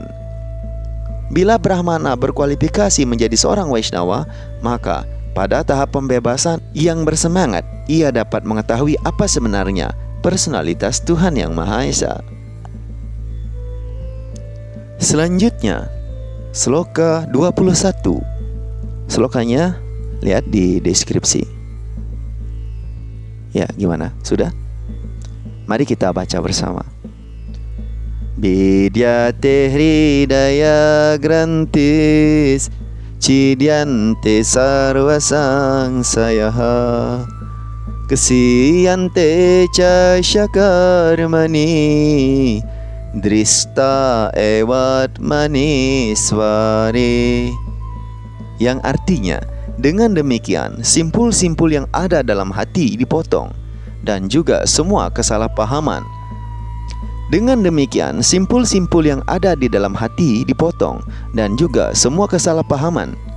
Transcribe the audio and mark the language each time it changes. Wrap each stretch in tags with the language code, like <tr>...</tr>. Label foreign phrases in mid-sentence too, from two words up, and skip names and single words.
<id>Bila brahmana berkualifikasi menjadi seorang Vaishnava, maka pada tahap pembebasan yang bersemangat, ia dapat mengetahui apa sebenarnya personalitas Tuhan Yang Maha Esa. Selanjutnya, sloka 21. Slokanya lihat di deskripsi. Ya, gimana? Sudah? Mari kita baca bersama.</id> <sa>विद्यते हृदय ग्रन्तिस् छिद्यन्ते सर्व संशयाः क्षीयन्ते च स्यकर्माणि दृष्ट एवत् मनिश्वरे,</sa> <id>yang artinya, dengan demikian simpul-simpul yang ada dalam hati dipotong dan juga semua kesalahpahaman. Dengan demikian, simpul-simpul yang ada di dalam hati dipotong dan juga semua kesalahpahaman.</id>